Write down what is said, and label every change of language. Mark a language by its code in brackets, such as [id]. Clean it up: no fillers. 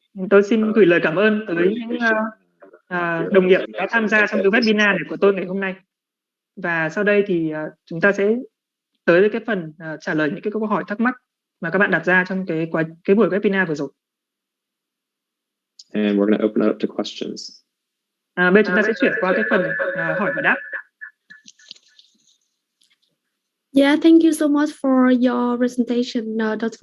[vi] Tôi xin gửi lời cảm ơn tới những đồng nghiệp đã tham gia trong cái webinar này của tôi ngày hôm nay. Và sau đây thì chúng ta sẽ tới với cái phần trả lời những cái câu hỏi thắc mắc mà các bạn đặt ra trong cái buổi webinar vừa rồi. [en] And we're going to open it up to questions. [vi] Bây giờ chúng ta sẽ chuyển qua cái phần hỏi và đáp. [en] Yeah, thank you so much for your presentation, Dr.